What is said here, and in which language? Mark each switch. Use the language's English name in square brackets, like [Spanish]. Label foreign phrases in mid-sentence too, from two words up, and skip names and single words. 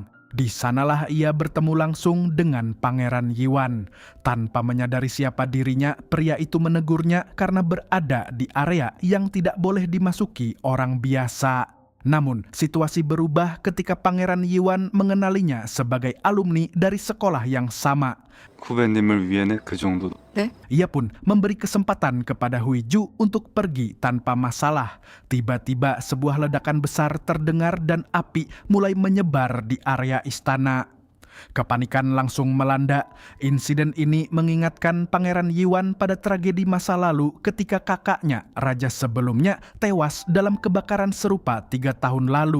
[Indonesian] Di sanalah ia bertemu langsung dengan Pangeran Yuan. Tanpa menyadari siapa dirinya, pria itu menegurnya karena berada di area yang tidak boleh dimasuki orang biasa. Namun, situasi berubah ketika Pangeran Yuan mengenalinya sebagai alumni dari sekolah yang sama. [Korean] 후배님을 위해는 그 정도. 네? [Indonesian] Ia pun memberi kesempatan kepada Huiju untuk pergi tanpa masalah. Tiba-tiba sebuah ledakan besar terdengar dan api mulai menyebar di area istana. Kepanikan langsung melanda. Insiden ini mengingatkan Pangeran Yuan pada tragedi masa lalu ketika kakaknya, raja sebelumnya, tewas dalam kebakaran serupa 3 tahun lalu.